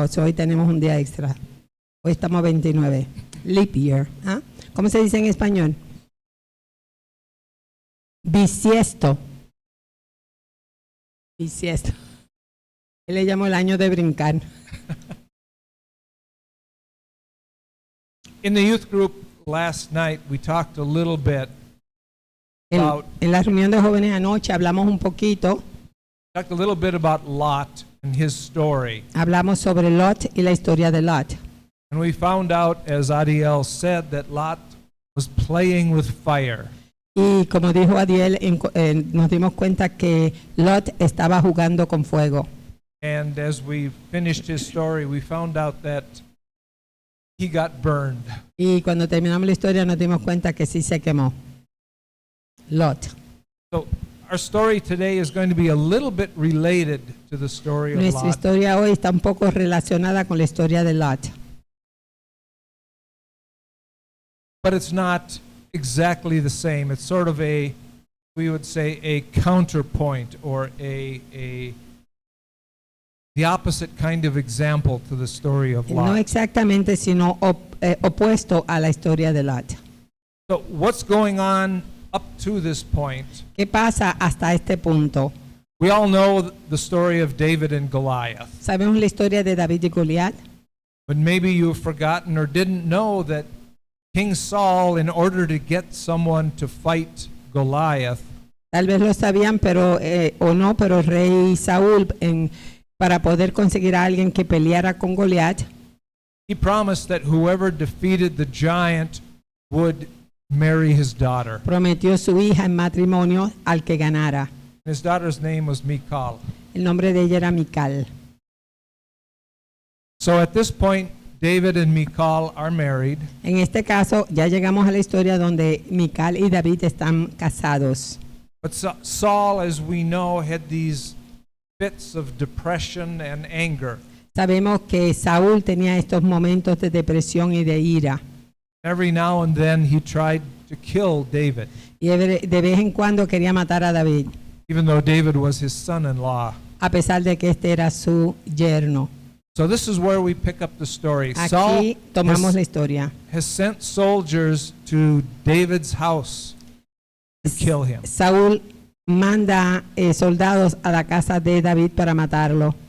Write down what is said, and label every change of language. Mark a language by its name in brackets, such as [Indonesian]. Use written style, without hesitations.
[Spanish] O sea, hoy tenemos un día extra. Hoy estamos a 29. [English] Leap year. [Spanish] ¿Ah? ¿Cómo se dice en español? Bisiesto. Bisiesto. Él le llamó el año de brincar. [English] In the youth group last night, we talked a little bit [Spanish] En la reunión de jóvenes anoche hablamos un poquito. [English] about Lot and his story. [Spanish] Hablamos sobre Lot y la historia de Lot. [English] And we found out, as Adiel said, that Lot was playing with fire. [Spanish] Y como dijo Adiel, nos dimos cuenta que Lot estaba jugando con fuego. [English] And as we finished his story, we found out that he got burned. [Spanish] Y cuando terminamos la historia nos dimos cuenta que sí se quemó. Lot. [English] So our story today is going to be a little bit related to the story of [Spanish] Nuestra [English] Lot. [Spanish] historia hoy está un poco relacionada con la historia de Lot. [English] But it's not exactly the same. It's sort of we would say, a counterpoint or the opposite kind of example to the story of [Spanish] No [English] Lot. [Spanish] exactamente, sino opuesto a la historia de Lot. [English] So what's going on up to this point? [Spanish] ¿Qué pasa hasta este punto? [English] We all know the story of David and Goliath. [Spanish] Sabemos la historia de David y Goliat, [English] But maybe you've forgotten or didn't know that King Saul, in order to get someone to fight Goliath, [Spanish] tal vez lo sabían pero o no, pero el rey Saúl para poder conseguir a alguien que peleara con Goliat, [English] he promised that whoever defeated the giant would marry his daughter. [Spanish] prometió su hija en matrimonio al que ganara. [English] His daughter's name was Michal. [Spanish] El nombre de ella era Mical. [English] So at this point, David and Michal are married, [Spanish] En este caso, ya llegamos a la historia donde Mical y David están casados. [English] but Saul, as we know, had these fits of depression and anger. [Spanish] Sabemos que Saúl tenía estos momentos de depresión y de ira. [English] Every now and then he tried to kill David, [Spanish] Y de vez en cuando quería matar a David, [English] even though David was his son-in-law. [Spanish] a pesar de que este era su yerno. [English] So this is where we pick up the story. [Spanish] Aquí [English] Saul [Spanish] tomamos la historia. [English] has sent soldiers to David's house to kill him. [Spanish] Saúl manda soldados a la casa de David para matarlo.